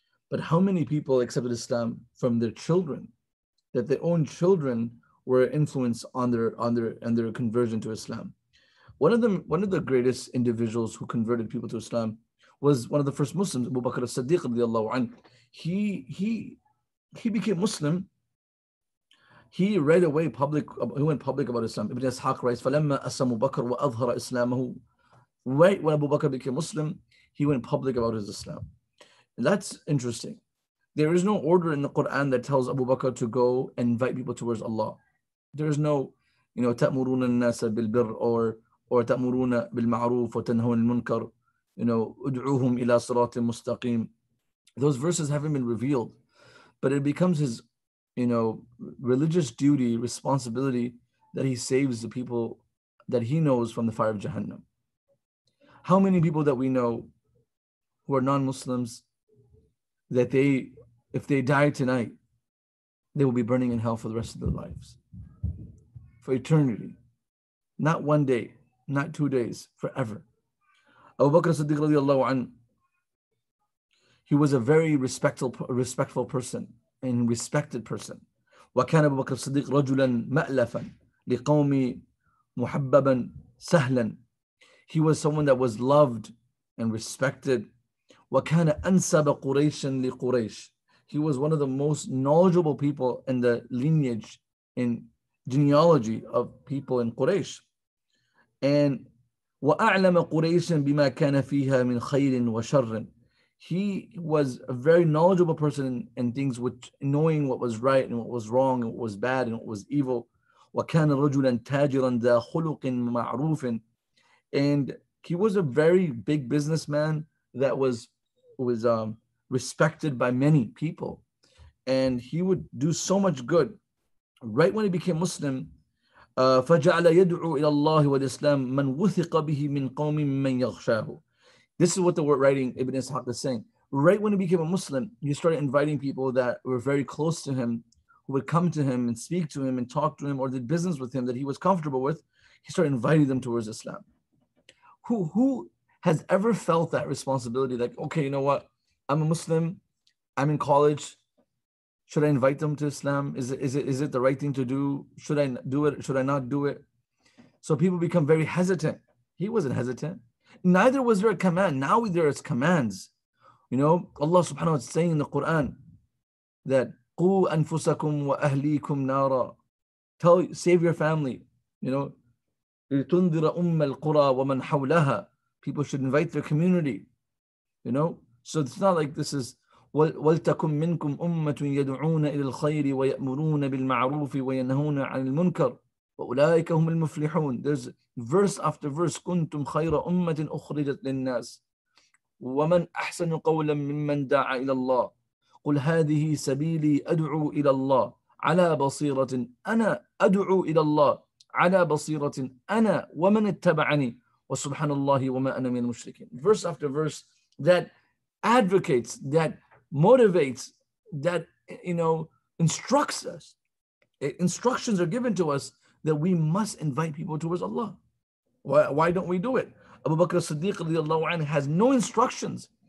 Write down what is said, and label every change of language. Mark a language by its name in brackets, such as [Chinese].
[English] But how many people accepted Islam from their children, that their own children were influenced on their conversion to Islam? One of the greatest individuals who converted people to Islam was one of the first Muslims, Abu Bakr as-Siddiq radiallahu anhu. He became Muslim. He right away went public about Islam. Ibn Ishaq writes, [Arabic] فَلَمَّا أَسَّمُ بَكْرَ وَأَظْهَرَ إِسْلَامَهُ. [English] Right when Abu Bakr became Muslim, he went public about his Islam. And that's interesting. There is no order in the Quran that tells Abu Bakr to go and invite people towards Allah. There is no, [Arabic] تَأْمُرُونَ النَّاسَ بِالْبِرِّ or تَأْمُرُونَ بِالْمَعْرُوفِ وَتَنْهَوْنَ الْمُنْكَرِ أُدْعُوهُمْ إِلَى صِرَاطٍ مُسْتَقِيمٍ. [English] Those verses haven't been revealed, but it becomes his, religious duty, responsibility that he saves the people that he knows from the fire of Jahannam. How many people that we know who are non-Muslims that if they die tonight, they will be burning in hell for the rest of their lives, for eternity, not one day, not 2 days, forever. Abu Bakr as-Siddiq radiallahu anhu, he was a very respectful person and respected person. [Arabic] وكان أبو بكر الصديق رجلا مألفا لقوم محببا سهلا. [English] He was someone that was loved and respected. [Arabic] وكان أنسب قريش لقريش. [English] He was one of the most knowledgeable people in the lineage and genealogy of people in Quraysh. [Arabic] And وأعلم قريش بما كان فيها من خير وشر. [English] He was a very knowledgeable person in things which, knowing what was right and what was wrong and what was bad and what was evil. [Arabic] وكان رجلا تاجرا ذا خلق معروف. [English] And he was a very big businessman that was respected by many people. And he would do so much good. Right when he became Muslim, [Arabic] فَجَعَلَ يَدْعُو إِلَى اللَّهِ وَالْإِسْلَامِ مَنْ وُثِقَ بِهِ مِنْ قَوْمٍ مَنْ يَغْشَاهُ. [English] This is what the word writing Ibn Ishaq is saying. Right when he became a Muslim, he started inviting people that were very close to him, who would come to him and speak to him and talk to him or did business with him that he was comfortable with. He started inviting them towards Islam. Who has ever felt that responsibility? Like, okay, you know what? I'm a Muslim. I'm in college. Should I invite them to Islam? Is it the right thing to do? Should I do it? Should I not do it? So people become very hesitant. He wasn't hesitant. Neither was there a command. Now there is commands. You know, Allah subhanahu wa ta'ala is saying in the Quran that [Arabic] قُوا أَنفُسَكُمْ وَأَهْلِيكُمْ نَارًا. [English] Save your family. You know, [Arabic] لِتُنذِرَ أُمَّ الْقُرَى وَمَنْ حَوْلَهَا. [English] People should invite their community. You know, so it's not like this is [Arabic] وَلْتَكُمْ مِنْكُمْ أُمَّةٌ يَدْعُونَ إِلَى الْخَيْرِ وَيَأْمُرُونَ بِالْمَعْرُوفِ وَيَنْهَوْنَ عَنِ الْمُنْكَرِ وَأُولَٰئِكَ هُمُ الْمُفْلِحُونَ. [English] There's verse after verse. [Arabic] كُنْتُمْ خَيْرَ أُمَّةٍ أُخْرِجَتْ لِلنَّاسِ وَمَنْ أَحْسَنُ قَوْلًا مِمَّنْ دَعَا إِلَى اللَّهِ قُلْ هَذِهِ سَبِيلِي أَدْعُو إِلَى اللَّهِ على بصيرة أنا أدعو إلى الله على بصيرة أنا ومن اتبعني وسبحان الله وما أنا من المشركين. [English] Verse after verse that advocates, that motivates, that, you know, instructs us. Instructions are given to us that we must invite people towards Allah. Why don't we do it? Abu Bakr as-Siddiq radiallahu anhu has no instructions.